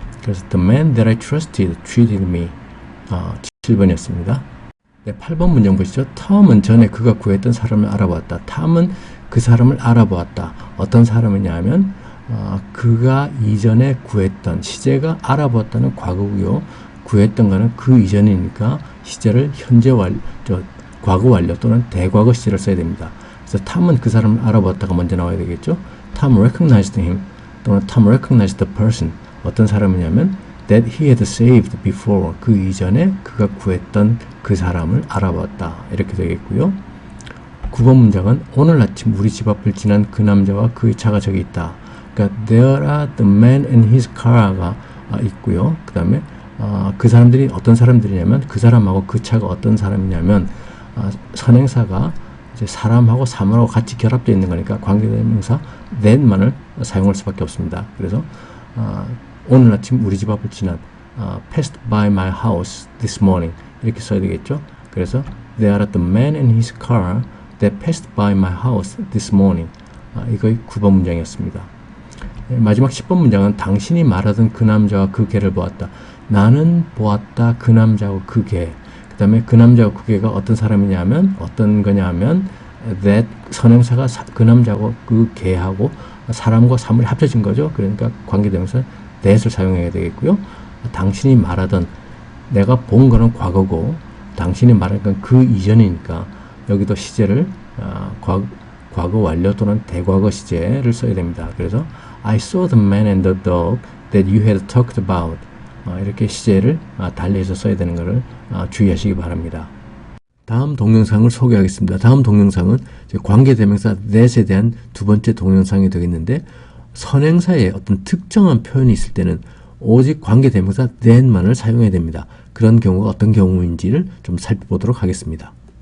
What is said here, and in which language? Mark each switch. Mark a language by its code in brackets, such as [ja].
[ko] 그래서 [en] the man that I trusted cheated me. [ko] 7번이었습니다. 네, 8번 문장 보시죠. 톰은 전에 그가 구했던 사람을 알아보았다. 톰은 그 사람을 알아보았다. 어떤 사람이냐 하면 그가 이전에 구했던 시제가 알아보았다는 과거고요. 구했던 거는 그 이전이니까 시제를 현재 과거 완료 또는 대과거 시제를 써야 됩니다. 그래서 톰은 그 사람을 알아보았다가 먼저 나와야 되겠죠. [en] Tom recognized him [ko] 또는 [en] Tom recognized the person. [ko] 어떤 사람이냐면 [en] that he had saved before. [ko] 그 이전에 그가 구했던 그 사람을 알아보았다. 이렇게 되겠고요. 9번 문장은 오늘 아침 우리 집 앞을 지난 그 남자와 그의 차가 저기 있다. 그러니까 [en] there are the man and his car가 [ko] 있고요. 그 다음에 그 사람들이 어떤 사람들이냐면 그 사람하고 그 차가 어떤 사람이냐면 선행사가 이제 사람하고 사물하고 같이 결합되어 있는 거니까 관계대명사 that만을 사용할 수밖에 없습니다. 그래서 오늘 아침 우리 집 앞을 지난 [en] passed by my house this morning [ko] 이렇게 써야 되겠죠. 그래서 [en] there are the man and his car that passed by my house this morning. [ko] 이거 9번 문장이었습니다. 마지막 10번 문장은 당신이 말하던 그 남자와 그 개를 보았다. 나는 보았다 그 남자하고 그 개. 그 다음에 그 남자하고 그 개가 어떤 사람이냐면 어떤 거냐 하면 that 선행사가 그 남자하고 그 개하고 사람과 사물이 합쳐진 거죠. 그러니까 관계대명사 that을 사용해야 되겠고요. 당신이 말하던 내가 본 거는 과거고 당신이 말한 건 그 이전이니까 여기도 시제를 과거 완료 또는 대과거 시제를 써야 됩니다. 그래서 [en] I saw the man and the dog that you had talked about. [ko] 이렇게 시제를 달리해서 써야 되는 것을 주의하시기 바랍니다. 다음 동영상을 소개하겠습니다. 다음 동영상은 관계대명사 that에 대한 두 번째 동영상이 되겠는데, 선행사에 어떤 특정한 표현이 있을 때는 오직 관계대명사 that만을 사용해야 됩니다. 그런 경우가 어떤 경우인지를 좀 살펴보도록 하겠습니다.